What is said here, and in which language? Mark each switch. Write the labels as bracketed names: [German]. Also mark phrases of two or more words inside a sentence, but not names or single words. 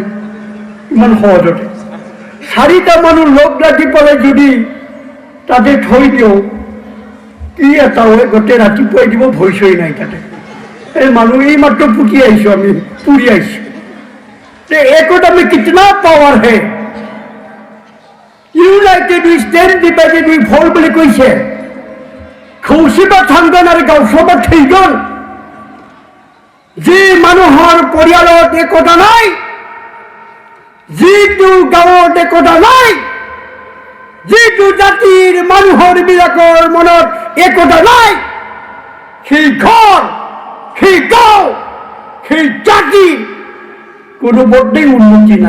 [Assamese] ইমান সহজতে 4টা মানুহ লগ লাগি পেলাই যদি তাতে থৈ দিওঁ, কি এটা হয়, গোটেই ৰাতিপুৱাই দিব, ভয় চয় নাই তাতে। এই মানুহ এইমাত্ৰ পুতি আহিছো, আমি পুৰি আহিছো। [Hindi] एकता में कितना पावर है। [English] united we stand, divided we fall [Assamese] বুলি কৈছে। খৌচিবা থাকগন আৰু গাঁওসভা থৈগন। যি মানুহৰ পৰিয়ালত একতা নাই, যিটো গাঁৱত একতা নাই, যিটো জাতিৰ মানুহৰ বিলাকৰ মনত একতা নাই, সেই ঘৰ, সেই গাঁও, সেই জাতি কোনো মতেই উন্নতি নাই।